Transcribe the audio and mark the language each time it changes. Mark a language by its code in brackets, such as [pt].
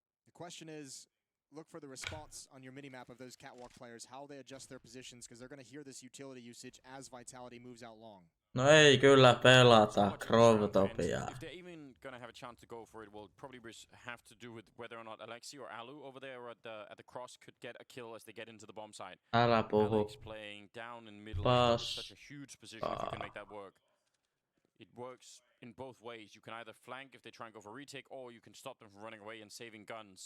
[en] The question is, look for the response on your minimap of those catwalk players, how they adjust their positions, because they're going to hear this utility usage as Vitality moves out long. [fi] No ei kyllä pelata Krovtopia. [en] a chance to go for it will probably have to do with whether or not Alexi or Alu over there at the cross could get a kill as they get into the bomb site. [fi] Älä puhu. [en] Alex playing down in middle is such a huge position if you can make that work. It works in both ways. You can either flank if they try and go for retake, or you can stop them from running away and saving guns.